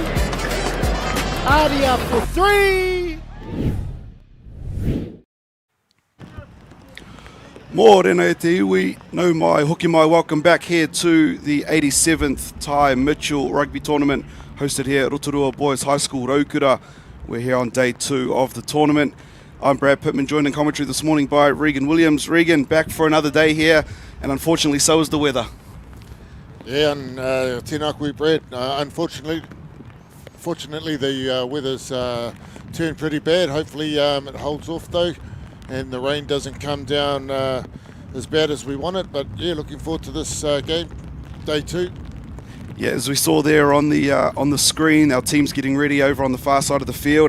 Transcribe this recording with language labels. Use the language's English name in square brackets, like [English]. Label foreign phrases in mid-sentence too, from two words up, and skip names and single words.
[English] Artie up for three. [Māori] Mōrena te iwi, nau mai, hoki mai, [English] welcome back here to the 87th Ty Mitchell Rugby Tournament hosted here at Rotorua Boys High School, Raukura. We're here on day 2 of the tournament. I'm Brad Pittman, joined in commentary this morning by Regan Williams. Regan, back for another day here, and unfortunately so is the weather. Yeah, and [Māori] tēnā koe, [English] Brad. Fortunately, the weather's turned pretty bad. Hopefully it holds off though, and the rain doesn't come down as bad as we want it. But yeah, looking forward to this game, day 2. Yeah, as we saw there on the screen, our team's getting ready over on the far side of the field.